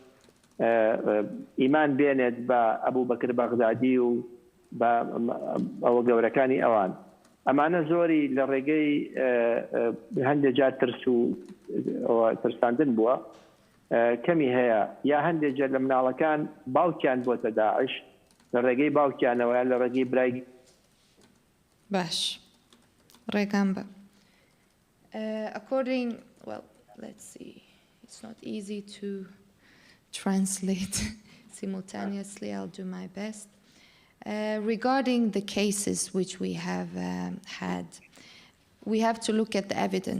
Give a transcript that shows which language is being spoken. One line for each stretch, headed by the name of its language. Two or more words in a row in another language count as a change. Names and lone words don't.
Central Kurdish: ئیمان بێنێت بە ئەبوو بەکر بەغدادی و بە ئەوە گەورەکانی ئەوان ئەمانە زۆری لە ڕێگەی هەندێک جار ترس و ترساندن بووە کەمی هەیە یا هەندێک جار لە مناڵەکان باوکیان بۆتە داعش لە ڕێگەی باوکیانەوە یا لە ڕێگەی برای باش ڕێگام بە
English: according well let's see it's not easy to translate simultaneously. I'll do my best. Regarding the cases which we have had, we have to look at the evidence.